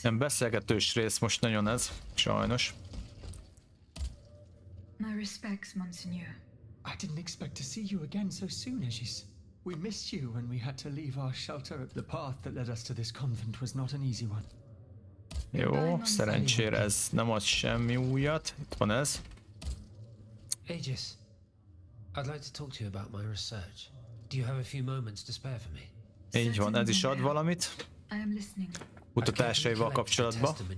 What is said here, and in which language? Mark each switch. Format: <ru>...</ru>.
<hu>Nem beszélgetős rész most nagyon ez, sajnos.</hu> <en>My respects, Monseigneur. I didn't expect to see you again so soon, Aegis. We missed you when we had to leave our shelter. The path that led us to this convent was not an easy one.</en> <hu>Jó, szerencsére ez nem ad semmi újat. Itt van ez.</hu> <en>Aegis, I'd like to talk to you about my research. Do you have a few moments to spare for me?</en> <hu>Így van, ez is ad valamit. Kutatásaival kapcsolatban.</hu>